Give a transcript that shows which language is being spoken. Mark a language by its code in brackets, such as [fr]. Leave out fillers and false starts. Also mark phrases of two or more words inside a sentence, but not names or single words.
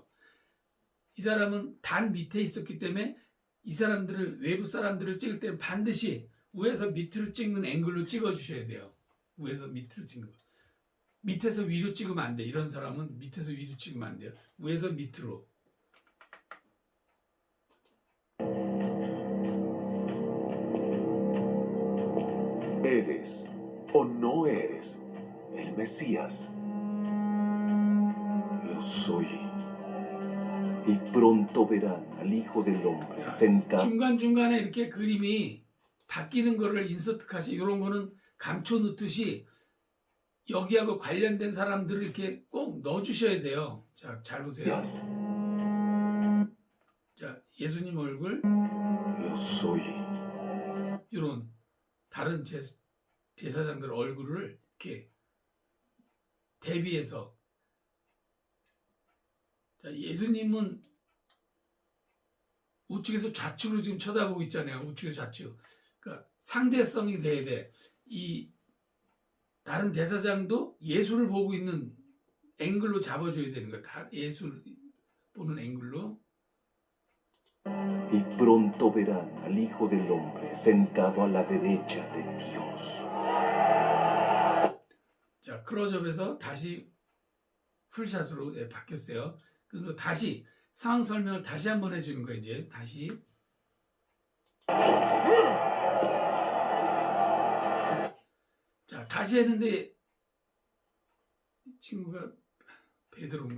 [ko] 이 사람은 단 밑에 있었기 때문에 이 사람들을 외부 사람들을 찍을 때는 반드시 위에서 밑으로 찍는 앵글로 찍어 주셔야 돼요. 위에서 밑으로 찍는 거. 밑에서 위로 찍으면 안 돼. 이런 사람은 밑에서 위로 찍으면 안 돼요. 위에서 밑으로. [es] ¿Eres o no eres el Mesías? Lo soy. Y pronto verán al Hijo del Hombre sentado. [ko] 중간중간에 이렇게 그림이 바뀌는 거를 인서트 컷이 이런 거는 감춰 놓듯이 여기하고 관련된 사람들을 이렇게 꼭 넣어 주셔야 돼요. 자, 잘 보세요. 자, 예수님 얼굴. [es] Lo soy. [ko] 이런 다른 제사장들 얼굴을 이렇게 대비해서. 자, 예수님은 우측에서 좌측으로 지금 쳐다보고 있잖아요. 우측에서 좌측. 그러니까 상대성이 돼야 돼. 이 다른 대사장도 예수를 보고 있는 앵글로 잡아줘야 되는 거야. 다 예수를 보는 앵글로. [es] Y pronto verán al Hijo del Hombre sentado a la derecha de Dios. [ko] 자, 클로즈업에서 다시 풀샷으로 바뀌었어요. 그래서 다시 상황 설명을 다시 한번 해주는 거예요. 이제 다시. 자, 다시 했는데 이 친구가 베드로인가?